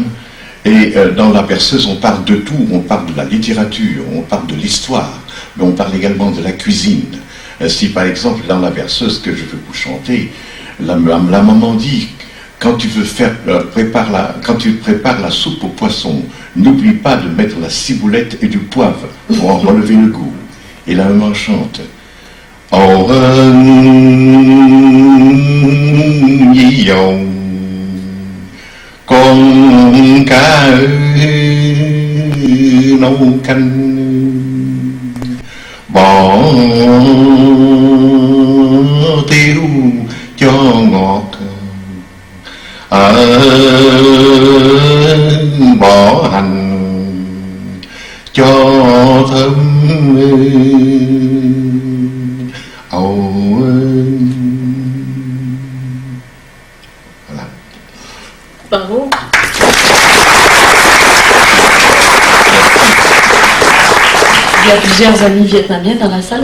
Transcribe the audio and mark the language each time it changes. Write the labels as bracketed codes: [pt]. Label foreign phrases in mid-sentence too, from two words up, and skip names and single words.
[fr] Et dans la berceuse, on parle de tout. On parle de la littérature, on parle de l'histoire, mais on parle également de la cuisine. Si par exemple, dans la berceuse que je veux vous chanter, la maman dit, quand tu prépares la soupe au poisson, n'oublie pas de mettre la ciboulette et du poivre pour en relever le goût. Et la maman chante. [vi] Oh, con cá nấu canh bỏ tiêu cho ngọt bỏ hành cho thơm voilà. [fr] Bravo. Il y a plusieurs amis vietnamiens dans la salle.